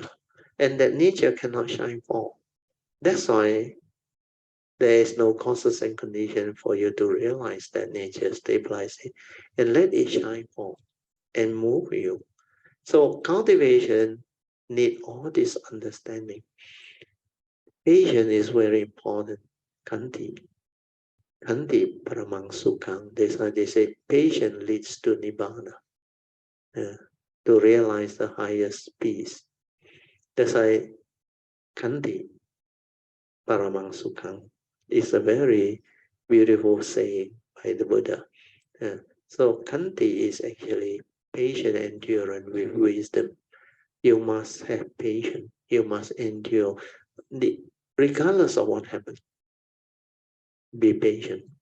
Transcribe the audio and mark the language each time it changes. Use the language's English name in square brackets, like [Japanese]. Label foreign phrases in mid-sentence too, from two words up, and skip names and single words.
[English] And that nature cannot shine forth. That's why there is no causes and condition for you to realize that nature, stabilize it, and let it shine forth and move you. So cultivation need all this understanding. Patience is very important. [Pali] Kanti. Kanti paramang sukhang. [English] That's why they say patience leads to nibbana. To realize the highest peace. That's why [Pali] Kanti paramang sukhang [English] is a very beautiful saying by the Buddha. So Kanti is actually patient endurance with wisdom. You must have patience. You must endure, regardless of what happens. Be patient.